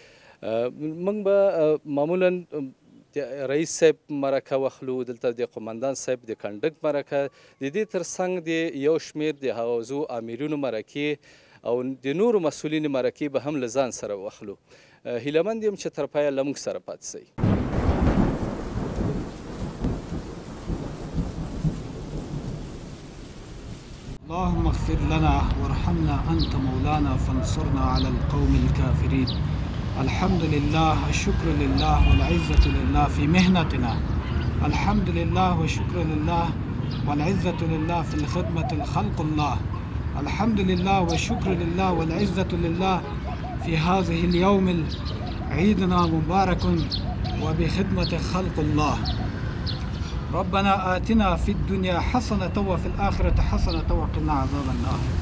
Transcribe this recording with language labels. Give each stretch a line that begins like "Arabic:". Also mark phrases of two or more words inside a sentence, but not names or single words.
Pashto: موږ به معمولا رئیس صاحب مرکه واخلو، دلته د قمندان صاحب د کنډک مرکه، د دې ترڅنګ د یو شمېر د حوزو امیرونو مرکې او د نورو مسؤلینو مرکې به هم له ځان سره واخلو. هیلهمند یم چې تر پایه له موږ سره پاتې سئ.
Arabic: اللهم اغفر لنا وارحمنا أنت مولانا فانصرنا على القوم الكافرين. الحمد لله الشكر لله والعزة لله في مهنتنا. الحمد لله والشكر لله والعزة لله في الخدمة الخلق الله. الحمد لله والشكر لله والعزة لله في هذه اليوم عيدنا مبارك وبخدمة خلق الله. ربنا آتنا في الدنيا حسنة وفي الآخرة حسنة وقنا عذاب النار.